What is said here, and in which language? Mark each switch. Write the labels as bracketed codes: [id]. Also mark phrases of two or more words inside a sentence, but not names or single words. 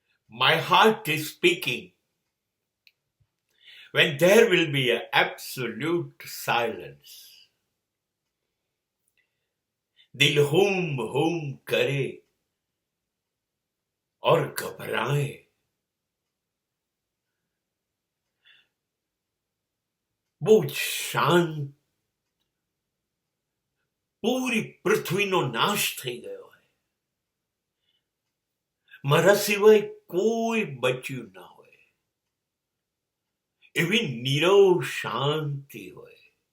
[en] My heart is speaking. When there will be an absolute silence, [hi] दिल हुम हुम करे और घबराए, [gu] બહુ શાંત, પૂરી પૃથ્વીનો નાશ થઈ ગયો હોય, મારા સિવાય કોઈ બચ્યું ના હોય, એવી નીરવ શાંતિ હોય.